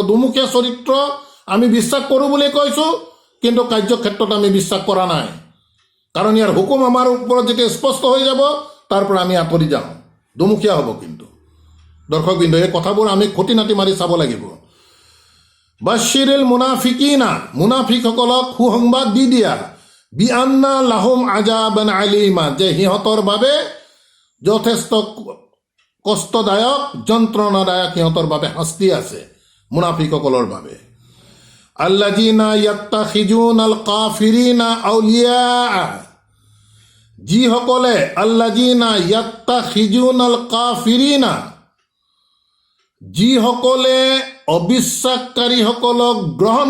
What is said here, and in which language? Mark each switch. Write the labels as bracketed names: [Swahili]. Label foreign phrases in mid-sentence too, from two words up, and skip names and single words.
[Assamese] দুমুখীয়া চৰিত্ৰ আমি বিশ্বাস কৰোঁ বুলি কৈছোঁ, কিন্তু কাৰ্যক্ষেত্ৰত আমি বিশ্বাস কৰা নাই। কাৰণ ইয়াৰ হুকুম আমাৰ ওপৰত যেতিয়া স্পষ্ট হৈ যাব, তাৰ পৰা আমি আঁতৰি যাওঁ, দুমুখীয়া হ'ব। কিন্তু দৰ্শকবৃন্দ, এই কথাবোৰ আমি খুঁটি নাটি মাৰি চাব লাগিব। [Arabic] بشر المنافقين, [Assamese] মুনাফিকসকলক সুসংবাদ দি দিয়া, [Arabic] بأن لهم عذابا أليما, [Assamese] যে সিহঁতৰ বাবে যথেষ্ট কষ্টদায়ক, যন্ত্ৰণাদায়ক সিহঁতৰ বাবে শাস্তি আছে মুনাফিকসকলৰ বাবে। [Arabic] الذين يتخذون الكافرين أولياء, [Assamese] যিসকলে [Arabic] الذين يتخذون الكافرين, [Assamese] যিসকলে অবিশ্বাসকাৰীসকলক গ্ৰহণ